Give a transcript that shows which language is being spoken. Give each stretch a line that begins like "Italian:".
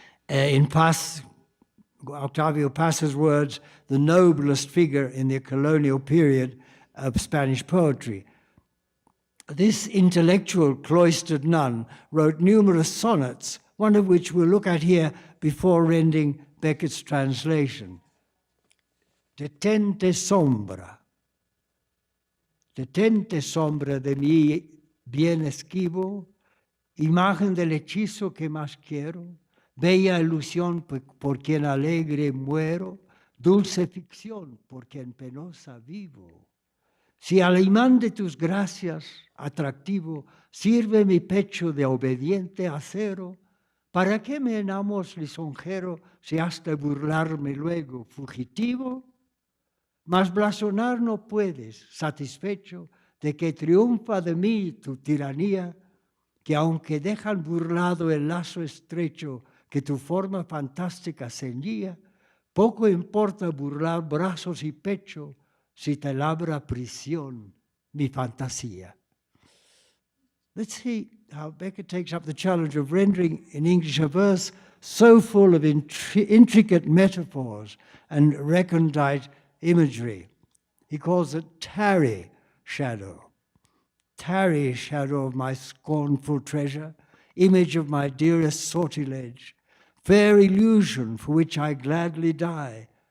English: In Paz, Octavio Paz's words, the noblest figure in the colonial period of Spanish poetry. This intellectual cloistered nun wrote numerous sonnets, one of which we'll look at here before rendering Beckett's translation.
Spanish: Detente sombra de mi bien esquivo, imagen del hechizo que más quiero, bella ilusión por quien alegre muero, dulce ficción por quien penosa vivo. Si al imán de tus gracias, atractivo, sirve mi pecho de obediente acero, ¿para qué me enamos lisonjero si has de burlarme luego fugitivo? Mas blasonar no puedes, satisfecho de que triunfa de mí tu tiranía, que aunque dejan burlado el lazo estrecho que tu forma fantástica ceñía, poco importa burlar brazos y pecho si te labra prisión mi fantasía.
English: Let's see how Beckett takes up the challenge of rendering in English a verse so full of intricate metaphors and recondite imagery. He calls it tarry shadow of my scornful treasure, image of my dearest sortilege, fair illusion for which I gladly die,